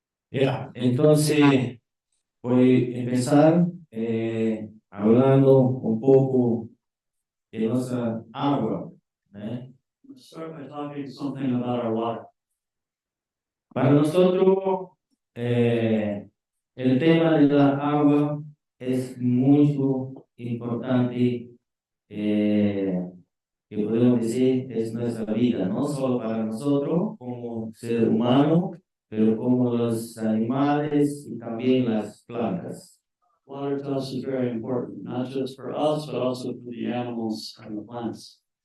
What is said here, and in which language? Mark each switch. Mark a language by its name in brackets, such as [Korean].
[Spanish] Ya, entonces voy a empezar hablando un poco de nuestra agua. [English] Let's start by talking something about our water. [Spanish] Para nosotros, el tema de la agua es muy importante, que podemos decir es nuestra vida, no solo para nosotros como ser humano, pero como los animales y también las plantas. [English] Water to us is very important, not just for us, but also for the animals and the plants.